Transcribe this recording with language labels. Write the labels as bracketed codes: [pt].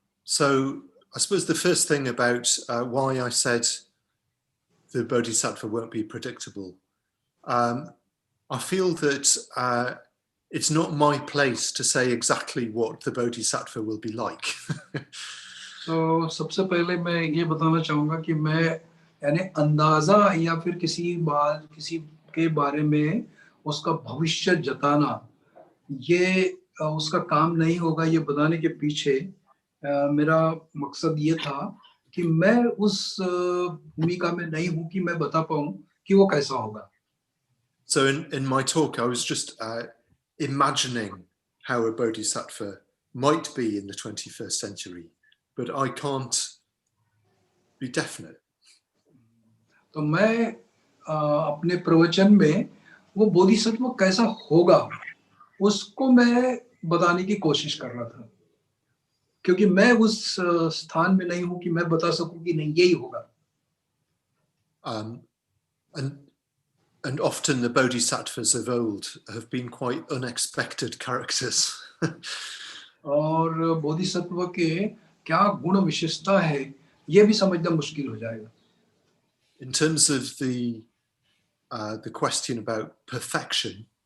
[en] So I suppose the first thing about why I said the Bodhisattva won't be predictable, I feel that it's not my place to say exactly what the Bodhisattva will be like. [hi] So सबसे पहले मैं ये बताना चाहूँगा कि मैं यानी अंदाजा या फिर किसी के बारे में उसका भविष्य जताना, ये उसका काम नहीं होगा. ये बताने के पीछे मेरा मकसद ये था कि मैं उस भूमिका में नहीं हूँ कि मैं बता पाऊँ कि वो कैसा होगा. [en] So in my talk, I was just imagining how a bodhisattva might be in the 21st century, but I can't be definite. [hi] तो मैं अपने प्रवचन में वो बोधिसत्व कैसा होगा उसको मैं बताने की कोशिश कर रहा था, क्योंकि मैं उस स्थान में नहीं हूं कि मैं बता सकूं कि नहीं यही होगा. [en] And often the bodhisattvas of old have been quite unexpected characters. [hi] और बोधिसत्व के क्या गुण विशेषता है ये भी समझना मुश्किल हो जाएगा. [en] In terms of the question about perfection,